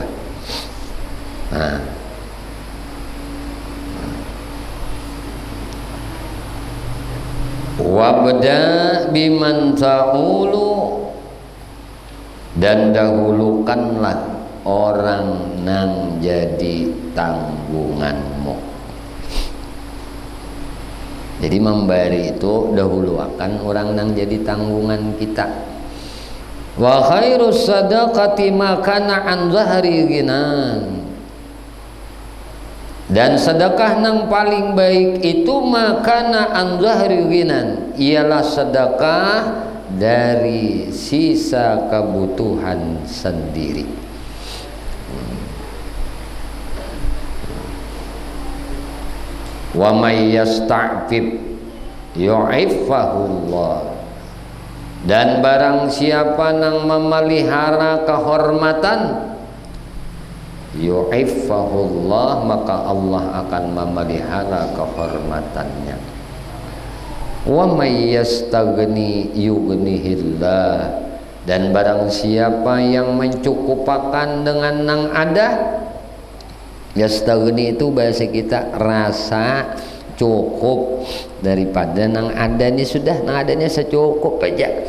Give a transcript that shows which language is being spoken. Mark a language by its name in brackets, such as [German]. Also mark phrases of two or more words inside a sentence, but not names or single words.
[Banjar] Nah, [Arabic] وابدأ بمن تعول, [Banjar] dan dahulukanlah orang nang jadi tanggunganmu. Jadi memberi itu dahulu akan orang nang jadi tanggungan kita. [Arabic] وخير الصدقة ما كان عن ظهر غنى. [Banjar] Dan sedekah nang paling baik itu [Arabic] ما كان عن ظهر غنى, [Banjar] ialah sedekah dari sisa kebutuhan sendiri. [Arabic] ومن يستعفف يعفه الله. [Banjar] Dan barang siapa nang memelihara kehormatan, yu'ifahullah, maka Allah akan memelihara kehormatannya. [Arabic] ومن يستغن يغنه الله. [Banjar] Dan barang siapa yang mencukupakan dengan nang ada, yastaghni itu bahasa kita rasa cukup daripada nang ada ini, sudah nang adanya secukup aja.